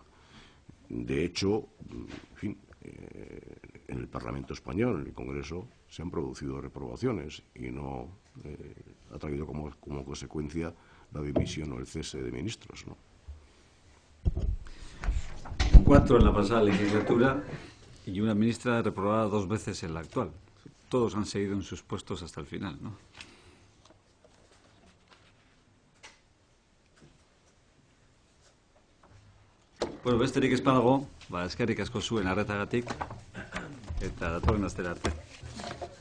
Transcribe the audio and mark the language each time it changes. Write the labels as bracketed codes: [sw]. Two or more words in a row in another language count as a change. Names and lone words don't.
[es] De hecho, en fin, en el Parlamento español, en el Congreso, se han producido reprobaciones y no ha traído como consecuencia la dimisión o el cese de ministros, ¿no? 4 en la pasada legislatura y una ministra reprobada 2 veces en la actual. Todos han seguido en sus puestos hasta el final, ¿no? [eu] Bueno, besterik ez badago, eskerrik asko zuen arretagatik, eta datorren astera arte.